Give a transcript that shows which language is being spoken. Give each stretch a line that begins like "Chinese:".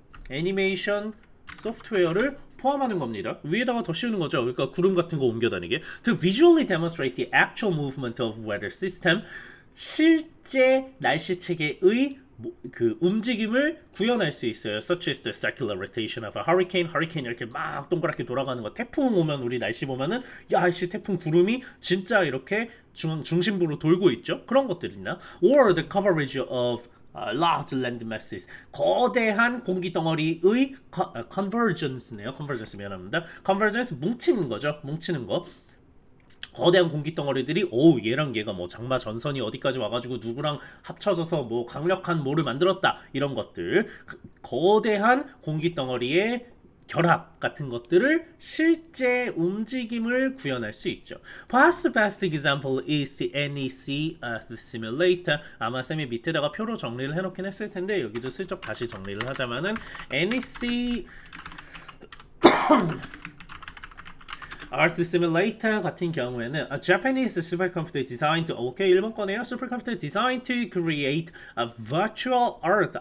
Korean: 애니메이션 소프트웨어를 포함하는 겁니다. 위에다가 더 씌우는 거죠. 그러니까 구름 같은 거 옮겨다니게.
English: To visually demonstrate the actual movement of weather system.
Korean: 실제 날씨 체계의 그 움직임을 구현할 수 있어요.
English: Such as the circular rotation of a hurricane.
Korean: hurricane 이렇게 막 동그랗게 돌아가는 거. 태풍 오면 우리 날씨 보면은 야, 씨 태풍 구름이 진짜 이렇게 중심부로 돌고 있죠. 그런 것들이나
English: or the coverage of large land masses.
Korean: 거대한 공기 덩어리의 convergence네요. convergence 미안합니다. convergence 뭉치는 거죠. 뭉치는 거. 거대한 공기 덩어리들이 얘랑 얘가 뭐 장마 전선이 어디까지 와가지고 누구랑 합쳐져서 뭐 강력한 뭐를 만들었다 이런 것들 거대한 공기 덩어리에 결합 같은 것들을 실제 움직임을 구현할 수 있죠.
English: Perhaps the best example is the NEC Earth Simulator.
Korean: 아마 쌤이 밑에다가 표로 정리를 해놓긴 했을 텐데 여기도 슬쩍 다시 정리를 하자면은 NEC Earth Simulator 같은 경우에는
English: a Japanese supercomputer designed to
Korean: 오케이 일본 거네요.
English: Supercomputer designed to create a virtual Earth.